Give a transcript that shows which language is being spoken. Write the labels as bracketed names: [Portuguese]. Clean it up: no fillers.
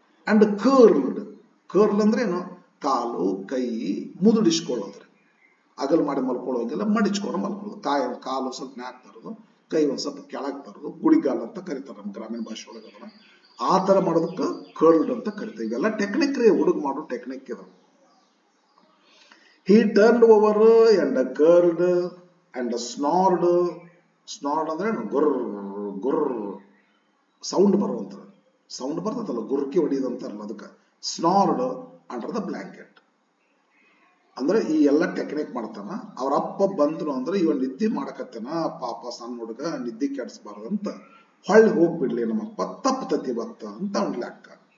[Kannada] And curled, curl ಅಂದ್ರೆ ಏನು? ಕಾಲು ಕೈ ಮುದುಡಿಸ್ಕೊಳ್ಳೋದ್ರಿ. ಅಗಲ್ ಮಾಡಿ ಮಲ್ಕೊಳ್ಳೋಂಗಿಲ್ಲ, ಮಡಿಚ್ಕೊಂಡು ಮಲ್ಕೊಳ್ಳೋದು. ಕಾಲು ಸ್ವಲ್ಪ ಮ್ಯಾಕ್ ತರೋದು, ಕೈ ಒಂದ್ ಸ್ವಲ್ಪ ಕೆಳಗ್ ತರೋದು, ಗುಡಿಗಾಲ ಅಂತ ಕರೀತಾರೆ ನಮ್ಮ ಗ್ರಾಮೀಣ ಭಾಷೆ ಒಳಗೆ. ಅದನ್ನ ಆ ತರ ಮಾಡೋದಕ್ಕೆ ಕರ್ಲ್ಡ್ ಅಂತ ಕರಿತೀವಿ. ಇವೆಲ್ಲ ಟೆಕ್ನಿಕ್ ರೀ, ಹುಡುಗ ಮಾಡೋ ಟೆಕ್ನಿಕ್ ಇದು. [English] He turned over and curled and snored. [Kannada] Snored ಅಂದ್ರೆ ಗುರ್ ಗುರ್ ಸೌಂಡ್ ಬರುವಂತ ಸೌಂಡ್ ಬರ್ತದಲ್ಲ, ಗುರ್ಕಿ ಹೊಡಿಯೋದಂತಾರಲ್ಲ ಅದಕ್ಕೆ ಸ್ನಾರ್ಡ್ [English] Under the blanket. [Kannada] ಅಂದ್ರೆ ಈ ಎಲ್ಲ ಟೆಕ್ನಿಕ್ ಮಾಡ್ತಾನ. ಅವ್ರ ಅಪ್ಪ ಬಂದ್ರು ಅಂದ್ರೆ ಇವ ನಿದ್ದೆ ಮಾಡಕತ್ತನ, ಪಾಪ ಸಣ್ಣ ಹುಡುಗ ನಿದ್ದೆ ಕೆಡಿಸಬಾರ್ದಂತ ಹೊಳ್ಳಿ ಹೋಗ್ಬಿಡ್ಲಿ ನಮ್ಮಪ್ಪ ತಪ್ಪತತಿ ಬತ್ತ ಅಂತ ಅವ್ನ ಲೆಕ್ಕ.